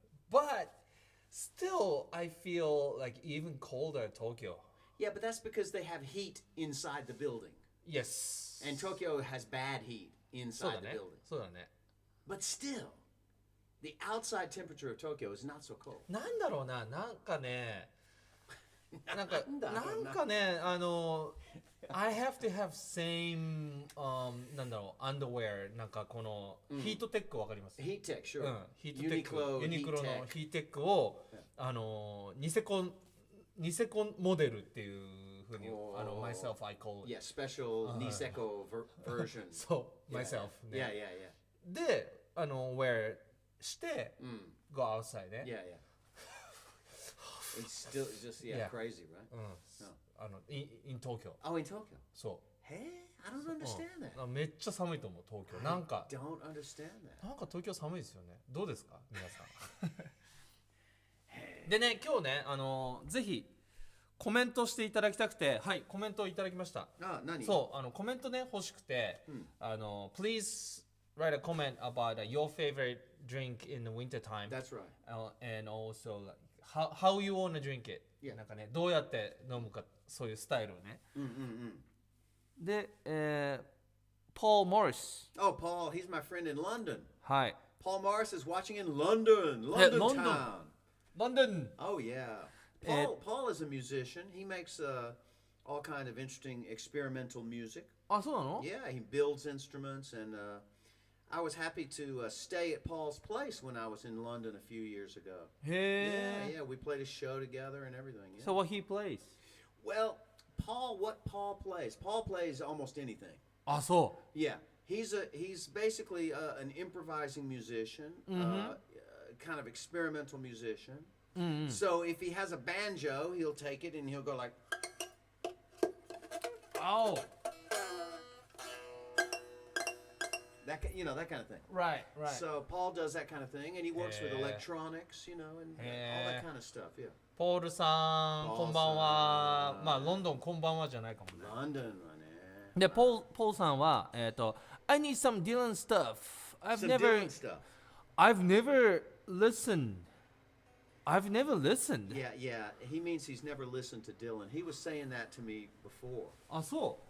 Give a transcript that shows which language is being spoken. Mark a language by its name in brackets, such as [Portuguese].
[English] But still, I feel like even colder at Tokyo. Yeah, but that's because they have heat inside the building. Yes. And Tokyo has bad heat inside the building. [Japanese] そうだね。 [English] But still, the outside temperature of Tokyo is not so cold. [Japanese] なんだろうな、なんかね、なんかね、 [English] I have to have same [Japanese] なんだろう、underwear なんかこのヒートテックわかります？ [English] ヒートテック、sure。 [Japanese] ヒートテック、ユニクロのヒートテックをニセコモデルっていう風に [English] myself I call it. Yeah, special Niseko version. [Japanese] そう、myself ね。 [English] Yeah. [Japanese] で、wear して、 [English] go outside [Japanese] ね。 [English] Yeah. It's still just crazy, right? in Tokyo. Oh, in Tokyo. [Japanese] そ [English] I don't understand that. [Japanese] めっちゃ寒いと思う東京。なんか [English] I don't understand that. [Japanese] なんか東京寒いですよね。どうですか皆さん。でね今日ねぜひコメントしていただきたくて、はいコメントをいただきました。何？そうコメントね欲しくて、 [English] please write a comment about your favorite drink in the winter time. That's right. And also like how you wanna drink it. [Japanese] なんかねどうやって飲むかそういうスタイルをね。で、Paul Morris. [English] Oh, Paul, he's my friend in London. [Japanese] はい。 [English] Paul Morris is watching in London, London town. London. Oh yeah. Paul is a musician. He makes all kind of interesting experimental music. [Japanese] あ、そうなの？ [English] Yeah, he builds instruments, and I was happy to stay at Paul's place when I was in London a few years ago. [Japanese] へえ。 [English] Yeah, we played a show together and everything. Yeah. So what he plays? Well, what Paul plays? Paul plays almost anything. [Japanese] あ、そう。 [English] Yeah, he's basically an improvising musician, kind of experimental musician. So if he has a banjo, he'll take it and he'll go like, oh, that kind of thing. Right. So Paul does that kind of thing, and he works with electronics, and all that kind of stuff. Yeah. [Japanese] ポールさん、こんばんは。まあロンドンこんばんはじゃないかもね。 London はね。で、ポールさんは [English] I need some Dylan stuff. I've never listened. Yeah. He means he's never listened to Dylan. He was saying that to me before. [Japanese] あ、そう。